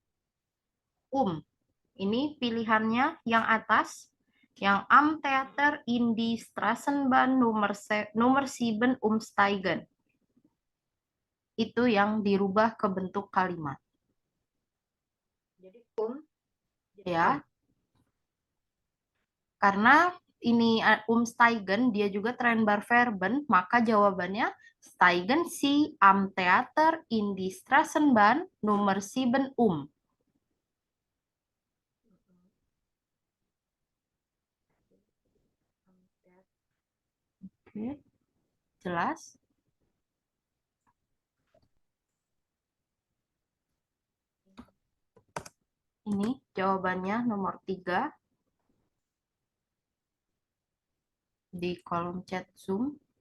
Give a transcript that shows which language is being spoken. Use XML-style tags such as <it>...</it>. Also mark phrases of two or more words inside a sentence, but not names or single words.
<id>Ini pilihannya yang atas, yang</id> <de>Am Theater in die Strassenbahn</de> <id>nomor 7 umsteigen. Itu yang dirubah ke bentuk kalimat. Jadi ya. Karena ini umsteigen, dia juga Trennbarverben, maka jawabannya</id> <de>steigen Sie am Theater in die Strassenbahn</de> <id>nomor 7 Oke. Jelas? Ini jawabannya nomor 3 di kolom chat Zoom.</id>